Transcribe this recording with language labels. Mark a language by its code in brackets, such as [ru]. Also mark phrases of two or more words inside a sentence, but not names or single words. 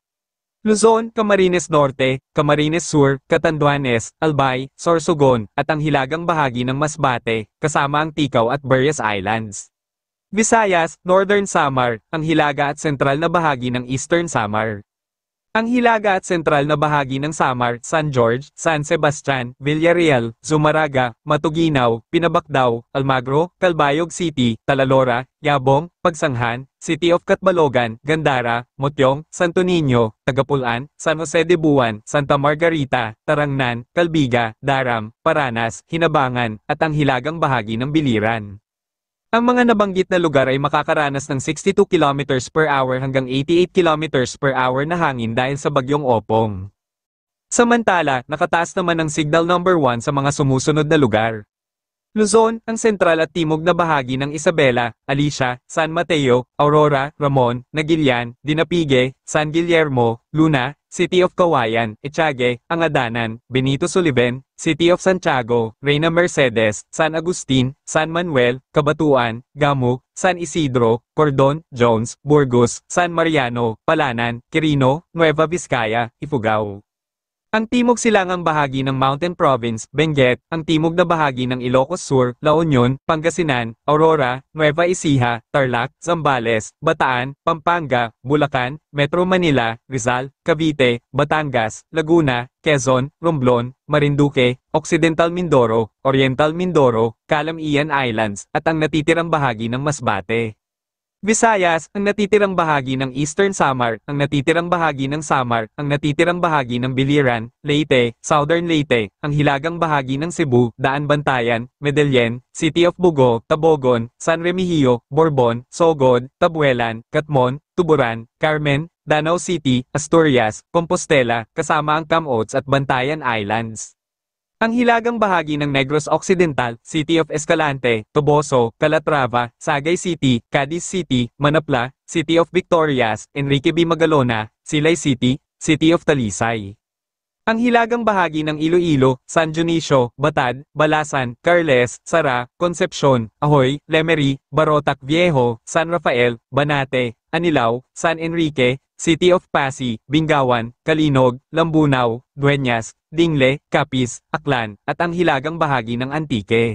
[tl] Luzon, Camarines Norte, Camarines Sur, Catanduanes, Albay, Sorsogon, at ang hilagang bahagi ng Masbate, kasama ang Ticao at Burias Islands. Visayas, Northern Samar, ang hilaga at sentral na bahagi ng Eastern Samar. Ang hilaga at sentral na bahagi ng Samar, San George, San Sebastian, Villarreal, Zumaraga, Matuginaw, Pinabacdao, Almagro, Calbayog City, Talalora, Yabong, Pagsanghan, City of Catbalogan, Gandara, Motyong, Santo Niño, Tagapulan, San Jose de Buan, Santa Margarita, Tarangnan, Calbiga, Daram, Paranas, Hinabangan, at ang hilagang bahagi ng Biliran. Ang mga nabanggit na lugar ay makakaranas ng 62 [en] km per hour [tl] hanggang 88 [en] km per hour [tl] na hangin dahil sa bagyong Opong. Samantala, nakataas naman ang [en] signal number [tl] 1 sa mga sumusunod na lugar. Luzon, ang sentral at timog na bahagi ng Isabela, Alicia, San Mateo, Aurora, Ramon, Naguilian, Dinapigue, San Guillermo, Luna, City of Kawayan, Etiague, Angadanan, Benito Sullivan, City of Santiago, Reina Mercedes, San Agustin, San Manuel, Cabatuan, Gamu, San Isidro, Cordon, Jones, Burgos, San Mariano, Palanan, Quirino, Nueva Vizcaya, Ifugao. Ang timog silangang bahagi ng Mountain Province, Benguet, ang timog na bahagi ng Ilocos Sur, La Union, Pangasinan, Aurora, Nueva Ecija, Tarlac, Zambales, Bataan, Pampanga, Bulacan, Metro Manila, Rizal, Cavite, Batangas, Laguna, Quezon, Romblon, Marinduque, Occidental Mindoro, Oriental Mindoro, Calamian Islands, at ang natitirang bahagi ng Masbate. Visayas, ang natitirang bahagi ng Eastern Samar, ang natitirang bahagi ng Samar, ang natitirang bahagi ng Biliran, Leyte, Southern Leyte, ang hilagang bahagi ng Cebu, Daan Bantayan, Medellin, City of Bugo, Tabogon, San Remigio, Borbon, Sogod, Tabuelan, Catmon, Tuburan, Carmen, Danau City, Asturias, Compostela, kasama ang Camotes at Bantayan Islands. Ang hilagang bahagi ng Negros Occidental, City of Escalante, Toboso, Calatrava, Sagay City, Cadiz City, Manapla, City of Victorias, Enrique B. Magalona, Silay City, City of Talisay. Ang hilagang bahagi ng Iloilo, San Dionisio, Batad, Balasan, Carles, Sara, Concepcion, Ahoy, Lemery, Barotac Viejo, San Rafael, Banate, Anilao, San Enrique, City of Pasig, Bingawan, Kalinog, Lambunaw, Dueñas, Dingle, Capiz, Aklan, at ang hilagang bahagi ng Antique.